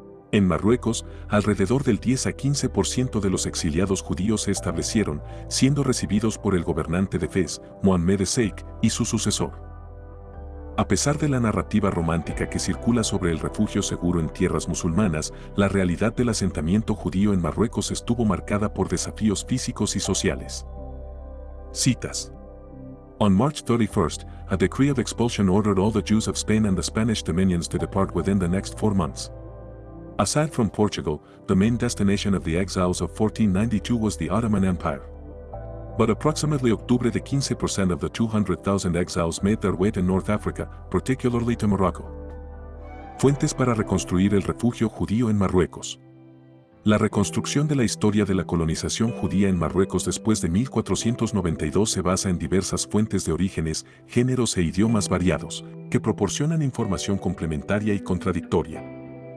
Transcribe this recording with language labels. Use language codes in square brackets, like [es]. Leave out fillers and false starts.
[es] En Marruecos, alrededor del 10 a 15% de los exiliados judíos se establecieron, siendo recibidos por el gobernante de Fez, Mohamed Sheikh, y su sucesor. A pesar de la narrativa romántica que circula sobre el refugio seguro en tierras musulmanas, la realidad del asentamiento judío en Marruecos estuvo marcada por desafíos físicos y sociales. Citas. [en] On March 31st, a decree of expulsion ordered all the Jews of Spain and the Spanish dominions to depart within the next 4 months. Aside from Portugal, the main destination of the exiles of 1492 was the Ottoman Empire. But approximately [es] Octubre de [en] 15% of the 200,000 exiles made their way to North Africa, particularly to Morocco. [es] Fuentes para reconstruir el refugio judío en Marruecos. La reconstrucción de la historia de la colonización judía en Marruecos después de 1492 se basa en diversas fuentes de orígenes, géneros e idiomas variados, que proporcionan información complementaria y contradictoria.